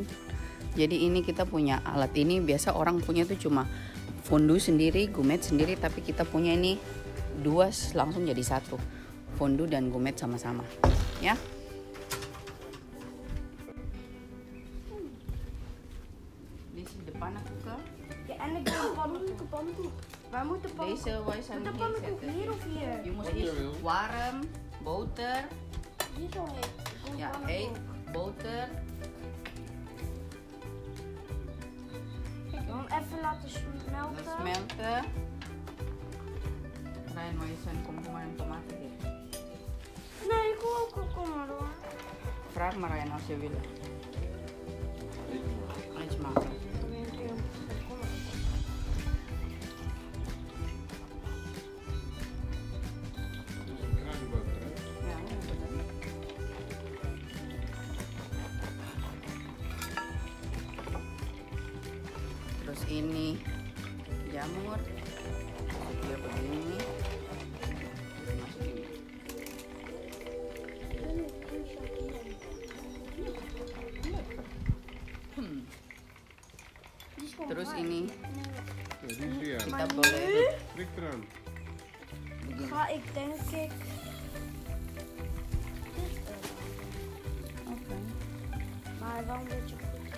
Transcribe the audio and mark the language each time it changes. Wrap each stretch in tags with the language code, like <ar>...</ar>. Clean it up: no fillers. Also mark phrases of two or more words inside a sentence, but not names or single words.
<id>Jadi ini kita punya alat ini, biasa orang punya tuh cuma fondue sendiri, gourmet sendiri, tapi kita punya ini dua langsung jadi satu, fondue dan gourmet sama-sama ya. Di depan aku ke.</id> <nl>Ja, en ik wil pannenkoek. Waar moet de pannenkoek? Deze wij zijn Moet de pannenkoek hier of hier? Je moet eerst warm, boter. Hier zo heet. Ja, heet, boter. Dan even laten smelten. Dat smelten. Ryan, wil je zijn komkommer en tomaten dit? Nee, ik wil ook komkommer hoor. Vraag maar Ryan als je wil. Iets maken. Dan wil ik een komkommer. Ja,</nl> <id>betul. Terus ini jamur, dia begini. Masukin. Terus ini kita boleh</id> <nl>Prik eraan. Ga ik denk ik. Oké. Maar wel een beetje</nl>